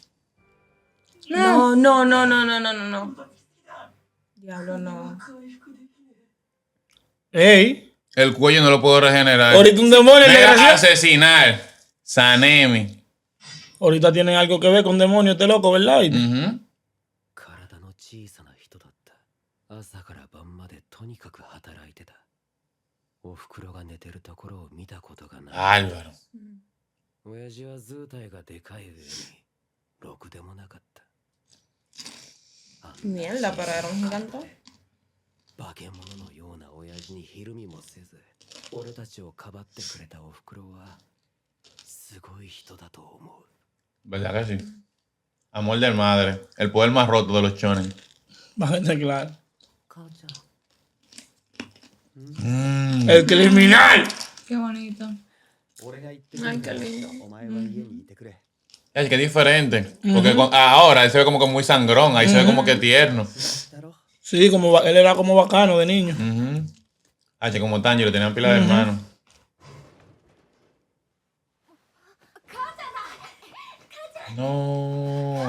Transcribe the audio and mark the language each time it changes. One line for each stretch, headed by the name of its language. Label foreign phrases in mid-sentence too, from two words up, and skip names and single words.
Spanish: No, no, no, no, no, no, no. Diablo, no. Ey, El cuello no lo puedo regenerar. ahorita un demonio, el Me va a desgraciado. asesinar. Sanemi. Ahorita tienen algo que ver con demonios, este loco, ¿verdad? Ujú.
Japanese: 体の小さな人だった朝から晩までとにかく働いてたおふくろが寝てるところを見たことがない
Spanish: Álvaro.
Japanese: 親父は図体がでかい上にろくでもなかった
Spanish: Mierda, pero era un gigante.
Japanese: 化け物のような親父にひるみもせず俺たちをかばってくれたおふくろはすごい人だと思う
Spanish: ¿Verdad que sí? Amor de madre. El poder más roto de los shonen. Bastante claro.
Japanese: 母ちゃん
Spanish: El criminal. Qué bonito.
Japanese: 俺が行ってく
Spanish: Ay,
Japanese: る
Spanish: qué
Japanese: から
Spanish: lindo.
Japanese: お前は家にいてくれ
Spanish: Es que es diferente. Porque ahora él se ve como que muy sangrón. Ahí se ve como que tierno.
Japanese: だろ
Spanish: Sí, él era como bacano de niño. H como Tanjiro, tenían pila de hermanos. No.